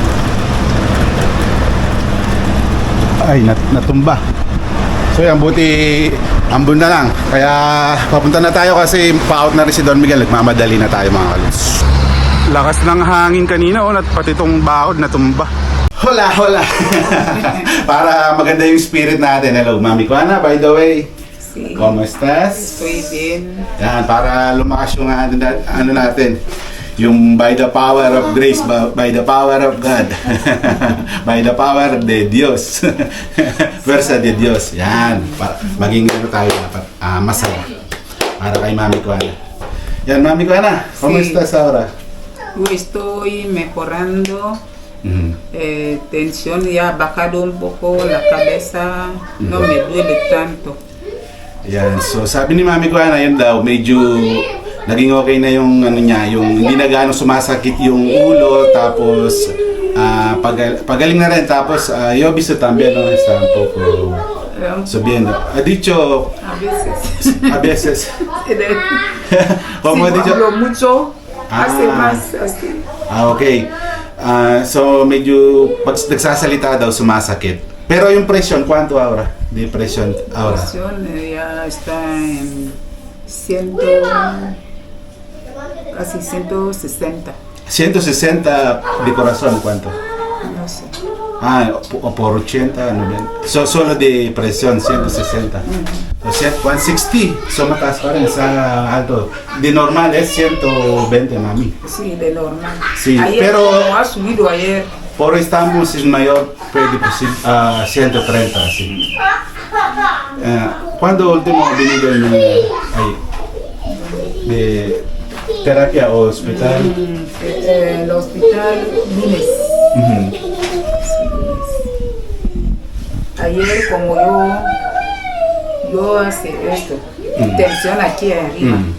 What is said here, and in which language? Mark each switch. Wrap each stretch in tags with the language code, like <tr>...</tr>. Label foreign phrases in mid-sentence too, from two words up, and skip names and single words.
<tl>Ay, natumba. So yan, buti ambon na lang. Kaya papunta na tayo kasi pa-out na rin si Don Miguel. Nagmamadali na tayo mga kalos. Lakas ng hangin kanina, at pati itong bakod natumba.</tl> <es>Hola, hola.</es> <tl>Para maganda yung spirit natin.</tl> <en>Hello, Mami Kuana, by the way.</en> <es>Sí. ¿Cómo estás? Estoy bien.</es> <tl>Yan, para lumakas yung ano natin.</tl> <en>Yung by the power of grace, by the power of God. By the power of the Diyos. Versa de Diyos.</en> <tl>Yan, para maging ano tayo dapat, masaya. Para kay Mami Kuana. Yan, Mami Kuana,</tl> <es>¿cómo estás ahora? Estoy mejorando. Tensión ya ha bajado un poco, la cabeza no me duele tanto.</es> <tl>Yan, so sabi ni Mami Kuana, yun daw, medyo naging okay na yung ano niya, yung hindi na gaano sumasakit yung ulo, tapos pagaling na rin, tapos</tl> <es>yo he visto también, no, está un poco subiendo. Ha dicho A veces. a veces. Como ha Si dicho? hablo mucho, hace más así.</es> <tl>Okay. So medyo pag nagsasalita daw sumasakit. Pero yung presyon,</tl> <es>¿cuánto ahora? De presión ahora. La presión ya está en 100, casi 160. 160 de corazón, ¿cuánto? No sé. O por 80, 90. So, solo de presión, 160. O sea, 160.</es> <tl>So, mataas pa rin sa alto.</tl> <es>De normal es 120, mami. Sí, de normal. Sí, ayer, pero- como ha subido ayer. Por estamos es mayor,</es> <tl>pwede po 130,</tl> <es>así. ¿Cuándo último venido de terapia o hospital? El hospital lunes. Ayer como yo hace esto, tensión aquí arriba.</es>